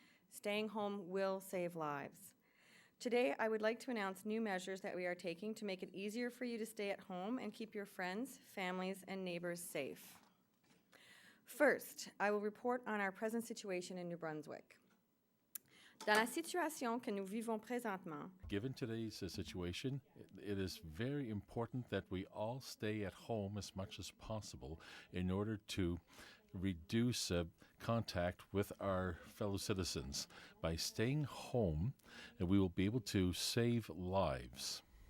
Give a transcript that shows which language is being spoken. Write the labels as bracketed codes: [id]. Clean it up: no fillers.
[en] Staying home will save lives. Today, I would like to announce new measures that we are taking to make it easier for you to stay at home and keep your friends, families, and neighbors safe. First, I will report on our present situation in New Brunswick. [fr] Dans la situation que nous vivons présentement, [en] Given today's situation, it is very important that we all stay at home as much as possible in order to reduce contact with our fellow citizens. By staying home, we will be able to save lives.